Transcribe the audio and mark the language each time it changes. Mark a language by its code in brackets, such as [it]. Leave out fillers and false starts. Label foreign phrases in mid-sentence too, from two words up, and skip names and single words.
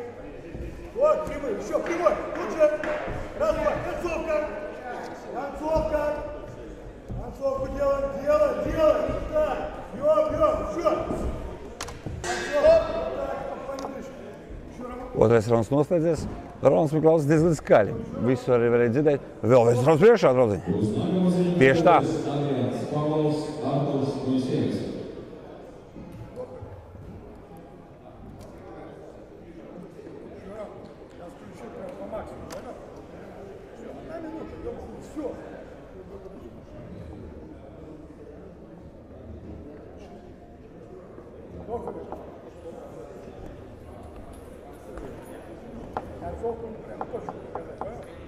[ru] Вот, прямой, еще прямой, тут же, раз, два, концовка, концовка, концовку делаем, так, бьем, еще, концовка, вот так, еще работа. [lv] Otrais rauns noslēdzies. Rolands Miklausks diezgan skaļi. Visu arī varēja dzirdēt. Vēl viens rauns priekšā, draudziņi. Tieši tā. [ru] Все. Концовку прям точно показать, да?